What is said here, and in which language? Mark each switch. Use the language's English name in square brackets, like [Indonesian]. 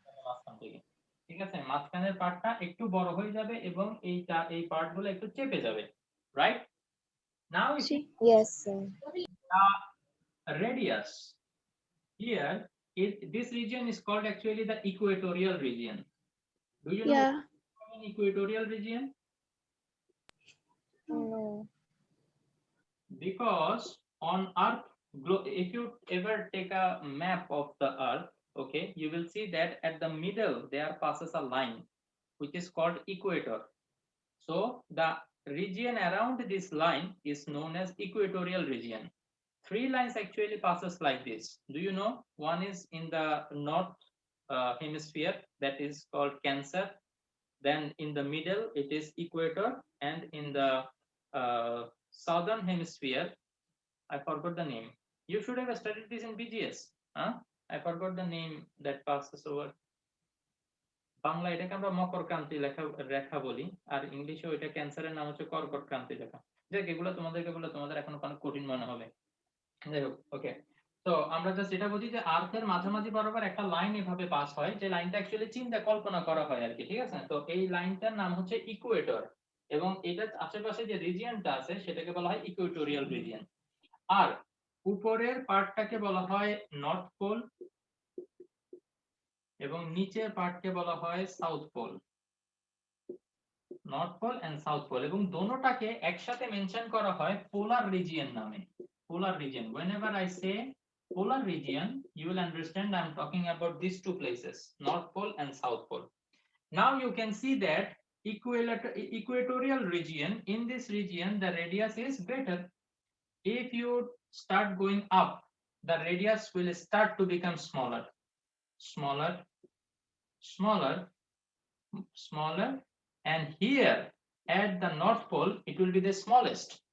[Bangla] মাঝখান থেকে, ঠিক আছে, মাঝখানের পার্টটা একটু বড় হয়ে যাবে এবং এই পার্টগুলো একটু চেপে যাবে, right? [English] Now if you See. Yes, sir. radius here, this region is called actually the equatorial region. Do you know Yeah. an equatorial region? No. Because on earth, if you ever take a map of the earth, okay, you will see that at the middle there passes a line which is called equator. So the region around this line is known as equatorial region. 3 lines actually passes like this. Do you know? One is in the north hemisphere, that is called Cancer. Then in the middle it is equator, and in the southern hemisphere, I forgot the name. You should have studied this in BGS. Huh? I forgot the name that passes over. [Bangla] Bangla এটাকে আমরা মকর ক্রান্তি রেখা বলি, আর ইংলিশে ওইটা ক্যান্সারের নাম হচ্ছে কর্কট ক্রান্তি রেখা। যাক, এগুলো তোমাদের এখন অনেক কঠিন মনে হবে। যাই হোক, ওকে। তো আমরা জাস্ট এটা বুঝি যে আর্থের মাঝামাঝি বরাবর একটা লাইন এভাবে পাস হয়, যে লাইনটা অ্যাকচুয়ালি চিন্তা কল্পনা করা হয় আর কি, ঠিক আছে? তো এই লাইনটার নাম হচ্ছে ইকুয়েটর, এবং এটার আশেপাশে যে রিজিয়নটা আছে সেটাকে বলা হয় ইকুয়েটোরিয়াল রিজিয়ন। আর উপরের পার্টটাকে বলা হয় নর্থ পোল, এবং নিচের পার্টকে বলা হয় south pole. North pole and south pole, এবং দোনোটাকে একসাথে মেনশন করা হয় পোলার রিজিয়ন নামে। [English] Polar region. Whenever I say polar region, you will understand I'm talking about these two places, North Pole and South Pole. Now you can see that equatorial region, in this region the radius is greater. If you start going up, the radius will start to become smaller, smaller, smaller, smaller, and here at the North Pole it will be the smallest.